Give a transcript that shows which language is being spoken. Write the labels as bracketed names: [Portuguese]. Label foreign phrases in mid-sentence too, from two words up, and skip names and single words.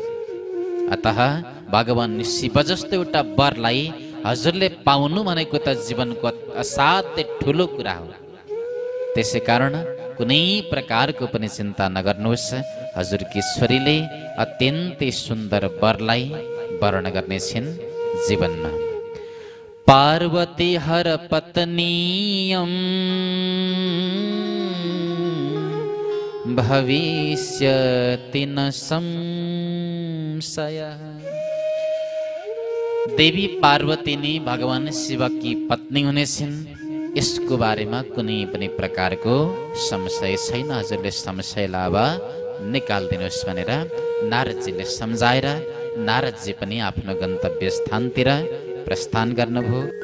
[Nepali] अतः भगवान शिव जस्तो एउटा वरलाई हजुरले पाउनु भनेको त जीवनको असाध्यै ठुलो कुरा हो। त्यसै कारण कुनै प्रकारको पनि चिन्ता नगर्नुहोस्। हजुरकी ईश्वरीले अत्यन्तै सुन्दर वरलाई वर्ण गर्नेछिन् जीवनमा। [Sanskrit] पार्वती हर पत्नीयम भविष्यति न संशय। [Nepali] देवी पार्वती नै भगवान शिवकी पत्नी हुनेछिन्, यसको बारेमा कुनै पनि प्रकारको संशय छैन। हजुरले संशयलाई अब निकालिदिनुहोस् भनेर नारदजीले सम्झाएर नारदजी पनि आफ्नो गन्तव्य स्थानतिर प्रस्थान गर्नुभयो।